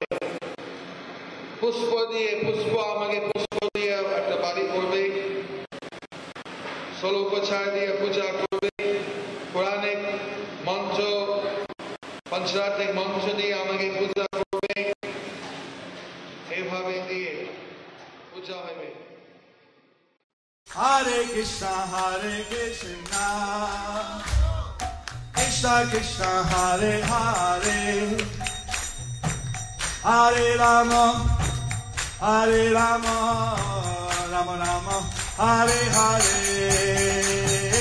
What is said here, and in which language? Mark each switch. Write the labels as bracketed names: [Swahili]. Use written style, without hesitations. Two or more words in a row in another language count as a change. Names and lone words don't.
[Bangla] পুষ্প দিয়ে আমাকে পুষ্প দিয়ে একটা বাড়ি করবে, 16 উপচার দিয়ে পূজা করবে। পৌরাণিক মন্ত্র পঞ্চরাত্রিক মন্ত্র দিয়ে আমাকে পূজা করবে। এইভাবে দিয়ে পূজা হবে। [Sanskrit] Hare Krishna, Hare Hare Krishna, Krishna Krishna, Hare Hare, Hare Rama, Hare Rama, Rama Rama, Hare Hare.